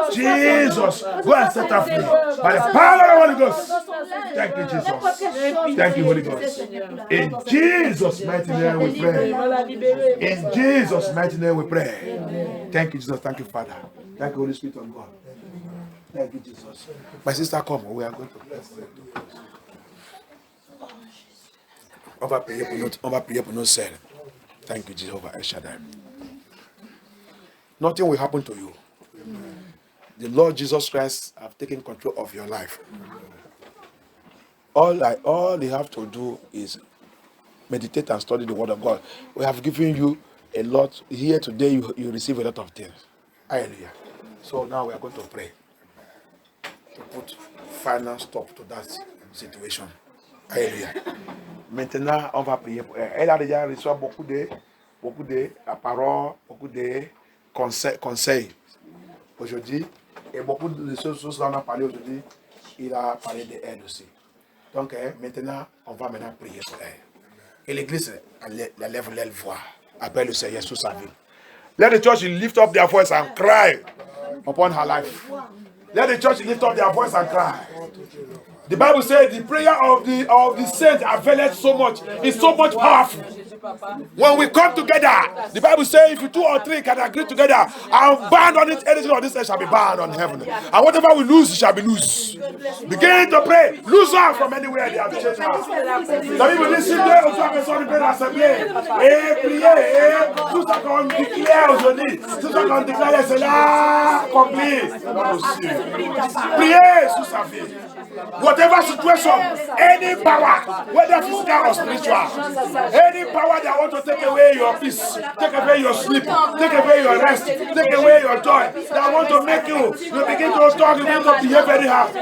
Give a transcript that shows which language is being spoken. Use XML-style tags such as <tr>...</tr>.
<en>Jesus, go and set her free. By the power of the Holy Ghost. Thank you, Jesus. Thank you, Holy Ghost. In Jesus' mighty name we pray. In Jesus' mighty name we pray. Thank you, Jesus. Thank you, Father. Thank you, Holy Spirit of God. Thank you, Jesus. My sister, come. We are going to bless you.</en> <fr>On va prier pour nos sœurs.</fr> <en>Thank you, Jehovah El Shaddai. Nothing will happen to you. The Lord Jesus Christ have taken control of your life. All you have to do is meditate and study the Word of God. We have given you a lot. Here today, you receive a lot of things. Hallelujah. So now we are going to pray to put final stop to that situation.</en> <fr>Alléluia. Maintenant, on va prier pour elle. Elle a déjà reçu beaucoup de paroles, beaucoup de conseils aujourd'hui. Et beaucoup de choses dont on a parlé aujourd'hui, il a parlé d'elle aussi. Donc maintenant, on va maintenant prier pour elle. Et l'église, la lève l'aile voix. Appelle le Seigneur sur sa vie.</fr> <en>Let the church lift up their voice and cry upon her life. Let the church lift up their voice and cry. The Bible says the prayer of the saints availeth so much. It's so much powerful. When we come together, the Bible says if you 2 or 3 can agree together and bind on it, anything on this earth shall be bound on heaven. And whatever we lose, it shall be loose. Begin to pray. Lose her from anywhere they have changed her.</en> <fr>La Bible dit si deux ou trois personnes viennent l'assemblée et prier, et tout ça qu'on déclare aujourd'hui, tout ça qu'on déclare, c'est là accompli. C'est pas possible. Priez sur sa vie.</fr> <en>Whatever situation, any power, whether physical or spiritual, any power that want to take away your peace, take away your sleep, take away your rest, take away your joy, that want to make you begin to talk, you begin to behave very hard.</en>